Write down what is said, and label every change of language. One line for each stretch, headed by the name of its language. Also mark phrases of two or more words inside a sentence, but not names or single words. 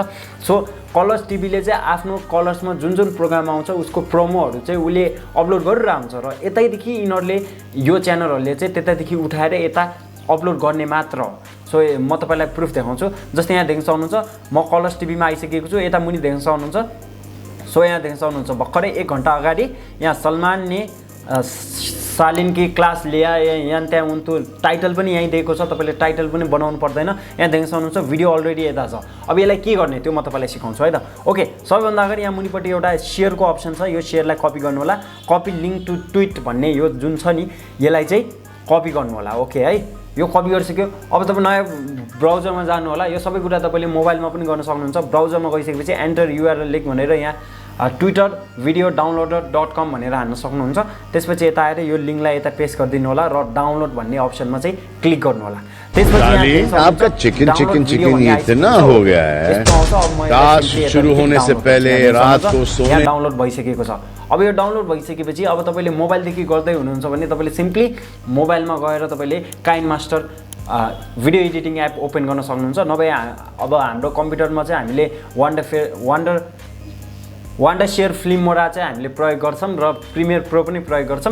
Nepali: सो कलर्स टिभीले चाहिँ आफ्नो कलर्समा जुन प्रोग्राम आउँछ उसको प्रोमोहरु चाहिँ उले अपलोड गरिरहेको हुन्छ र यतैदेखि यिनीहरुले यो च्यानलहरुले चाहिँ त्यतैदेखि उठाएर यता अपलोड गर्ने मात्र हो। सो म तपाईलाई प्रुफ देखाउँछु। जस्तै यहाँ देख्न सक्नुहुन्छ म कलर्स टिभीमा आइसकेको छु। यता मुनि देख्न सक्नुहुन्छ, सो यहाँ देख्न सक्नुहुन्छ भर्खरै 1 घण्टा अगाडि यहाँ सलमान
Hindi: ने सालिन की क्लास लिया,
Nepali: यहाँ त्यहाँ उनको टाइटल पनि यही दिएको छ। तपाईले टाइटल पनि बनाउनु पर्दैन। यहाँ देख्न सक्नुहुन्छ भिडियो अलरेडी यता छ। अब यसलाई के गर्ने त्यो म तपाईलाई सिकाउँछु है त। ओके, सबैभन्दा अगाडि यहाँ मुनिपट्टि एउटा शेयरको अप्सन छ। यो शेयरलाई कपी गर्नु होला।
English: copy link to tweet
Nepali: भन्ने यो जुन छ नि यसलाई चाहिँ कपी गर्नु होला। ओके है, यो कपी गरिसक्यो। अब तपाई नयाँ ब्राउजरमा जानु होला। यो सबै कुरा तपाईले मोबाइलमा पनि गर्न सक्नुहुन्छ। ब्राउजरमा गइसकेपछि
English: enter URL link
Nepali: भनेर यहाँ ट्विटर भिडियो डाउनलोडर.com भनेर हान्न सक्नुहुन्छ। त्यसपछि यता आएर यो लिंकलाई यता पेस्ट गरिदिनु होला र डाउनलोड भन्ने अप्सनमा चाहिँ क्लिक गर्नु होला। त्यसपछि
Hindi: आपका चिकन इतना हो गया है, टास्क शुरू होने से पहले रात को सोने
Nepali: डाउनलोड भइसकेको छ। अब यो डाउनलोड भइसकेपछि अब तपाईले मोबाइलदेखि गर्दै हुनुहुन्छ भने तपाईले सिम्पली मोबाइलमा गएर तपाईले काइनमास्टर
English: video editing app
Nepali: ओपन गर्न सक्नुहुन्छ। नभए अब हाम्रो कम्प्युटरमा चाहिँ हामीले वान्डर शेयर फिल्म मोडा चाहिँ हामीले प्रयोग गर्छौं र प्रिमियर प्रो पनि प्रयोग गर्छौं।